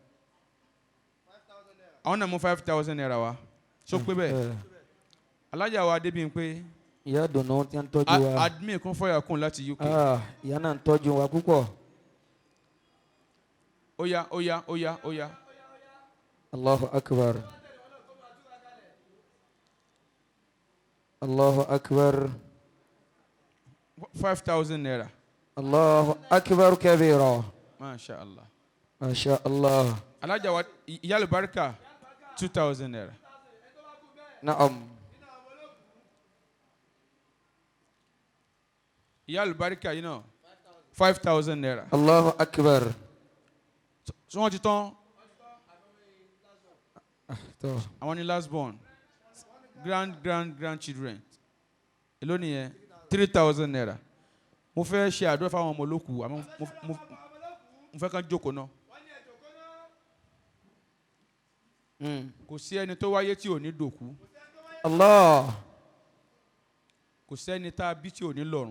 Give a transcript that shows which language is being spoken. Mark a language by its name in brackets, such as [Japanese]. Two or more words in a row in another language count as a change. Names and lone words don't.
[Yoruba] Àwọn náà mú 5,000 naira wá. Sọ pé bẹ́ẹ̀. Alájà wa débi pé. Ìyá dùnú tí ń tọ́jú wa. Admin kún fọyà kún láti UK. Ìyá náà ń tọ́jú wa púpọ̀. Ó yá, ó yá, ó yá, ó yá. [Arabic] Allahu akbar. Allahu akbar. [Yoruba] 5,000 naira. [Arabic] Allahu akbar kabira. Masha Allah. Masha Allah. [Yoruba] Alájà wa ìyá àlùbáríkà 2,000 naira. Naam. Ìyá àlùbáríkà yìí náà 5,000 naira. [Arabic] Allahu akbar. [Yoruba] So wọ́n ti tán. Tọ́. Àwọn ni [English] last born. [Yoruba] Grandchildren. Èló nìyẹn 3,000 naira. Mo fẹ́ ṣe àdúrà fáwọn ọmọ olókùú àmọ́ mo fẹ́ kàn jókòó náà. Kò sí ẹni tó wáyé tí ò ní dòkú. Allah. Kò sẹ́ni tá a bí tí ò ní lọ́run.